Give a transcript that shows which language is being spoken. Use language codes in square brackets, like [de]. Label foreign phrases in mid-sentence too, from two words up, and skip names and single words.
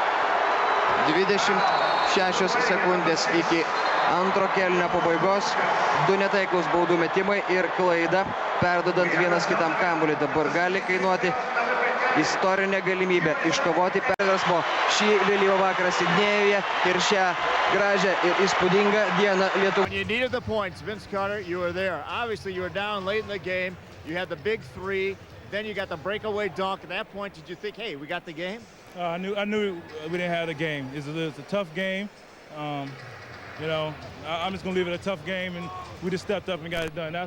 [lt] 26 sekundės iki antro kėlinio pabaigos. 2 netaiklus baudų metimai ir klaida, perdodant vienas kitam kamuolį. Dabar gali kainuoti istorinę galimybę iškovoti perversmo šį vėlyvą vakarą Sidnėjuje ir šią gražią ir įspūdingą dieną Lietuvai. [en] When you needed the points, Vince Carter, you were there. Obviously, you were down late in the game. You had the big 3. Then you got the breakaway dunk. At that point, did you think, hey, we got the game? I knew we didn't have the game. It's a tough game. You know, I'm just going to leave it a tough game, and we just stepped up and got it done.